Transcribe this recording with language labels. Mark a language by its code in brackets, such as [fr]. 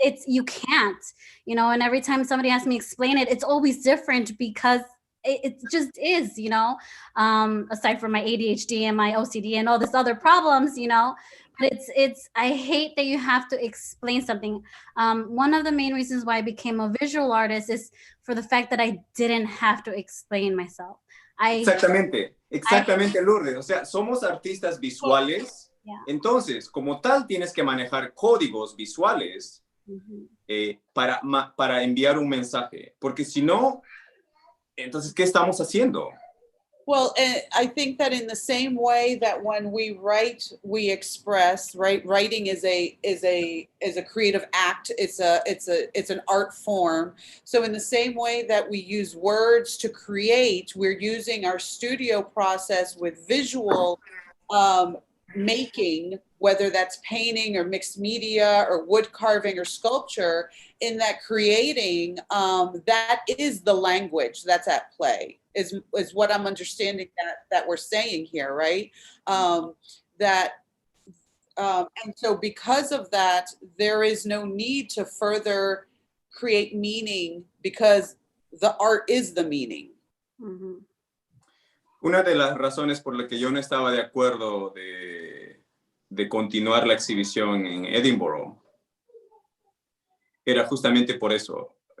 [en] You can't, and every time somebody asks me to explain it, it's always different because it just is, aside from my ADHD and my OCD and all these other problems, but I hate that you have to explain something. One of the main reasons why I became a visual artist is for the fact that I didn't have to explain myself. [es] Exactamente, Lourdes. O sea, somos artistas visuales, entonces, como tal, tienes que manejar códigos visuales para enviar un mensaje. Porque si no, entonces, ¿qué estamos haciendo? [en] Well, and I think that in the same way that when we write, we express, right? Writing is a creative act. It's an art form. So in the same way that we use words to create, we're using our studio process with visual making, whether that's painting or mixed media or wood carving or sculpture. In that creating, that is the language that's at play, is what I'm understanding that we're saying here, right? That and so because of that, there is no need to further create meaning because the art is the meaning. Ujú. [es] Una de las razones por las que yo no estaba de acuerdo de continuar la exhibición en Edinburgh era justamente por eso.